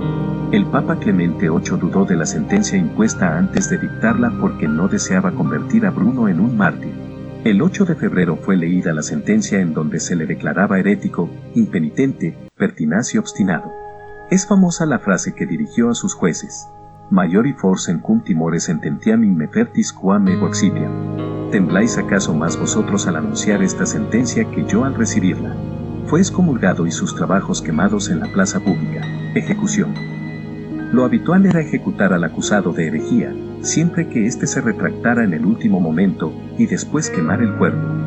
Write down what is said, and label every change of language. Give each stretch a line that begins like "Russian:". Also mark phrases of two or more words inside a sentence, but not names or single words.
Spanish: El Papa Clemente VIII dudó de la sentencia impuesta antes de dictarla porque no deseaba convertir a Bruno en un mártir. El 8 de febrero fue leída la sentencia en donde se le declaraba herético, impenitente, pertinaz y obstinado. Es famosa la frase que dirigió a sus jueces:
Latin: Maiori forcem cum timore sententiam in me fertis quam ego excipiam.
Spanish: ¿Tembláis acaso más vosotros al anunciar esta sentencia que yo al recibirla? Fue excomulgado y sus trabajos quemados en la plaza pública. Ejecución. Lo habitual era ejecutar al acusado de herejía, siempre que éste se retractara en el último momento, y después quemar el cuerpo.